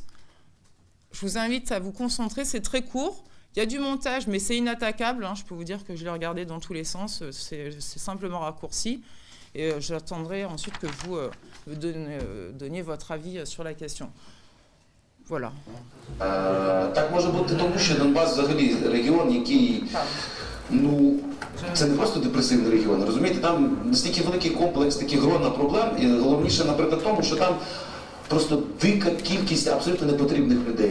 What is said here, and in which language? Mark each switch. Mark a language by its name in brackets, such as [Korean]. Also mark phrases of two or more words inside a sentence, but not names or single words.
[French] Je vous invite à vous concentrer. C'est très court. Il y a du montage, mais c'est inattaquable. Hein. Je peux vous dire que je l'ai regardé dans tous les sens. C'est simplement raccourci. Et j'attendrai ensuite que vous donniez votre avis sur la question. Voilà. [Ukrainian] Так може бути тому, що Донбас взагалі регіон, який, це не просто депресивний регіон, розумієте, там настільки великий комплекс таких грона проблем, і головніше, наприклад, тому, що там просто дика кількість абсолютно непотрібних людей.